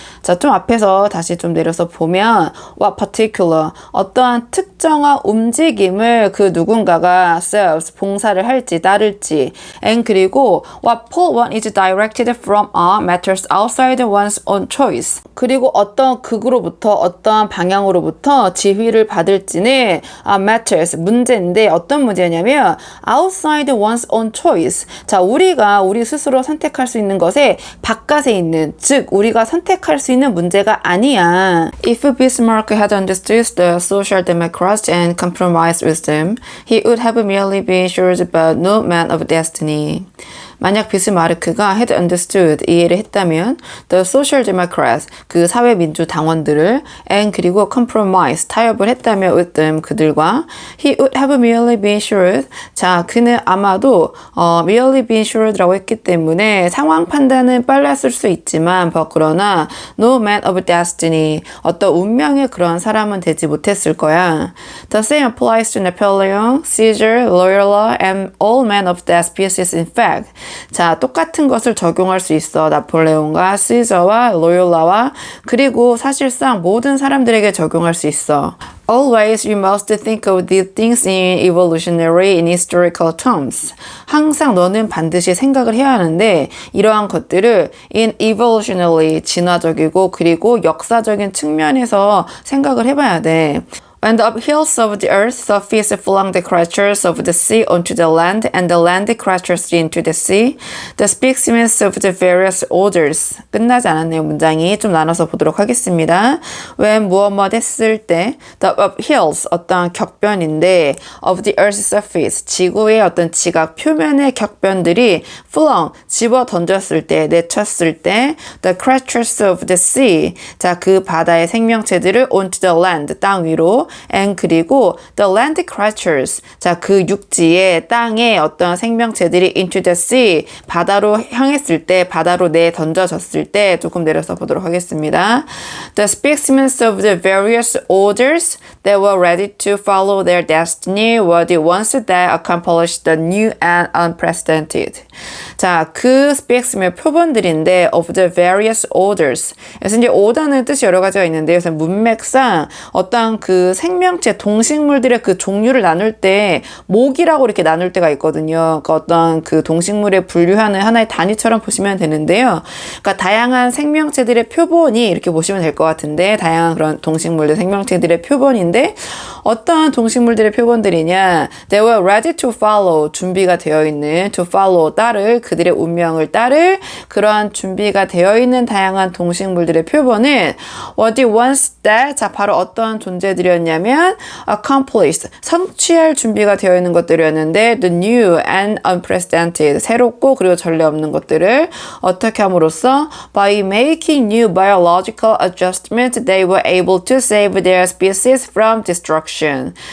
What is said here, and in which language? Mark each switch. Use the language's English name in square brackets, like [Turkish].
[Korean] 자, 좀 앞에서 다시 좀 내려서 보면 [English] what particular, [Korean] 어떠한 특정한 움직임을 그 누군가가 [English] serves, [Korean] 봉사를 할지 따를지 [English] and [Korean] 그리고 [English] what pole one is directed from matters outside one's own choice. [Korean] 그리고 어떤 극으로부터 어떠한 방향으로부터 지휘를 받을지는 [English] matters, [Korean] 문제인데 어떤 문제냐면 [English] outside one's own choice. [Korean] 자, 우리가 우리 스스로 선택할 수 있는 것에 바깥에 있는, 즉 우리가 선택할 수 있는 문제가 아니야. [English] If Bismarck had understood the Social Democrats and compromised with them, he would have merely been assured but no man of destiny. [Korean] 만약 비스마르크가 [English] had understood, [Korean] 이해를 했다면 [English] the Social Democrats, [Korean] 그 사회민주당원들을 [English] and [Korean] 그리고 [English] compromise, [Korean] 타협을 했다면 [English] with them, [Korean] 그들과 [English] he would have merely been shrewd. [Korean] 자, 그는 아마도 [English] merely been shrewd [Korean] 라고 했기 때문에 상황 판단은 빨랐을 수 있지만 그러나 [English] no man of destiny, [Korean] 어떤 운명의 그런 사람은 되지 못했을 거야. [English] The same applies to Napoleon, Caesar, Loyola, and all men of that species in fact. [Korean] 자, 똑같은 것을 적용할 수 있어. 나폴레옹과 시저와 로욜라와 그리고 사실상 모든 사람들에게 적용할 수 있어. [English] Always you must think of these things in evolutionary and historical terms. [Korean] 항상 너는 반드시 생각을 해야 하는데 이러한 것들을 [English] in evolutionary, [Korean] 진화적이고 그리고 역사적인 측면에서 생각을 해봐야 돼. [English] When the uphills of the earth surface flung the creatures of the sea onto the land, and the land creatures into the sea, the specimens of the various orders. [Korean] 끝나지 않았네요, 문장이. 좀 나눠서 보도록 하겠습니다. [English] When [Korean] 무엇 했을 때, [English] the uphills, [Korean] 어떤 격변인데, [English] of the earth's surface, [Korean] 지구의 어떤 지각 표면의 격변들이 [English] flung, [Korean] 집어 던졌을 때, 내쳤을 때, [English] the creatures of the sea, [Korean] 자, 그 바다의 생명체들을 [English] onto the land, [Korean] 땅 위로, [English] and [Korean] 그리고 [English] the land creatures, [Korean] 자, 그 육지의 땅에 어떤 생명체들이 [English] into the sea, [Korean] 바다로 향했을 때, 바다로 던져졌을 때 조금 내려서 보도록 하겠습니다. [English] The specimens of the various orders that were ready to follow their destiny were the ones that accomplished the new and unprecedented. [Korean] 자, 그 specimen 표본들인데 [English] of the various orders. [Korean] 그래서 이제 order는 뜻이 여러 가지가 있는데 그래서 문맥상 어떤 그 생명체, 동식물들의 그 종류를 나눌 때 목이라고 이렇게 나눌 때가 있거든요. 그러니까 어떤 그 동식물에 분류하는 하나의 단위처럼 보시면 되는데요. 그러니까 다양한 생명체들의 표본이 이렇게 보시면 될 것 같은데 다양한 그런 동식물들, 생명체들의 표본인데 어떠한 동식물들의 표본들이냐? [English] They were ready to follow, [Korean] 준비가 되어 있는 [English] to follow, [Korean] 따를, 그들의 운명을 따를 그러한 준비가 되어 있는 다양한 동식물들의 표본은 [English] were the ones that, [Korean] 자, 바로 어떠한 존재들이었냐면 [English] accomplished, [Korean] 성취할 준비가 되어 있는 것들이었는데 [English] the new and unprecedented, [Korean] 새롭고 그리고 전례 없는 것들을 어떻게 함으로써 [English] by making new biological adjustments they were able to save their species from destruction.